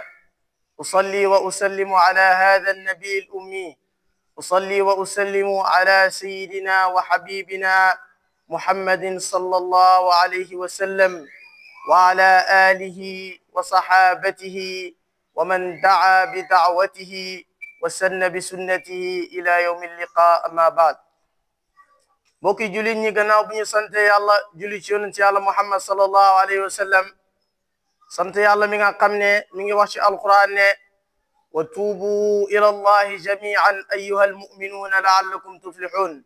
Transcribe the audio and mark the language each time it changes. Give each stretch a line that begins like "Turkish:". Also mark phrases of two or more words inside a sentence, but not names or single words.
Arabic: أصلي وأسلم على هذا النبي الأمي، أصلي وأسلم على سيدنا وحبيبنا محمد صلى الله عليه وسلم وعلى آله وصحابته ومن دعا بدعوته وسن بسنته إلى يوم اللقاء. أما بعد،
Wolof: mbokki jullit ñi gannaaw bu ñu sante yàlla julli ci yonent yàlla muhammad
Arabic: صلى الله عليه وسلم,
Wolof: sant yàlla mi nga xam ne mi ngi wax ci alquran ne
Arabic: وتوبوا إلى الله جميعا أيها المؤمنون لعلكم تفلحون.